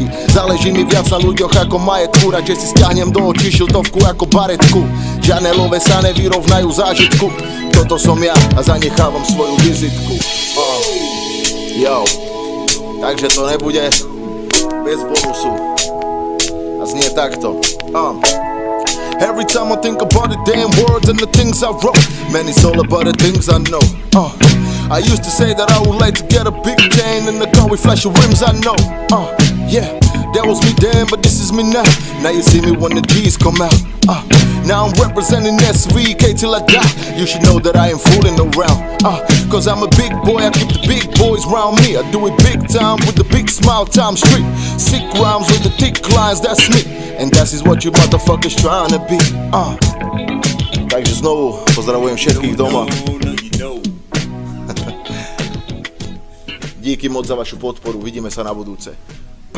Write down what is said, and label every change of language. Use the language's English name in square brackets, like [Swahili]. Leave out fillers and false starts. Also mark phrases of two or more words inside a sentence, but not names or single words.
[Slovak] Záleží mi viac na ľuďoch ako majetku, radšej si stiahnem do očí šiltovku ako baretku. Žanelové sa nevyrovnajú zážitku, toto som ja a zanechávam svoju vizitku. Yo, takže to nebude bez bonusu a znie takto. [English] Every time I think about the damn words and the things I wrote, man, it's all about the things I know. I used to say that I would like to get a big chain and a car with flashy rims, I know. Yeah, that was me then, but this is me now. Now you see me when the G's come out. Now I'm representing SVK till I die. You should know that I ain't fooling around. Cause I'm a big boy, I keep the big boys round me. I do it big time with the big smile, time street. Sick rhymes with the thick lines, that's me. And that is what you motherfuckers trying to be. [Slovak] Takže znovu pozdravujem všetkých doma. Díky moc za vašu podporu, vidíme sa na budúce.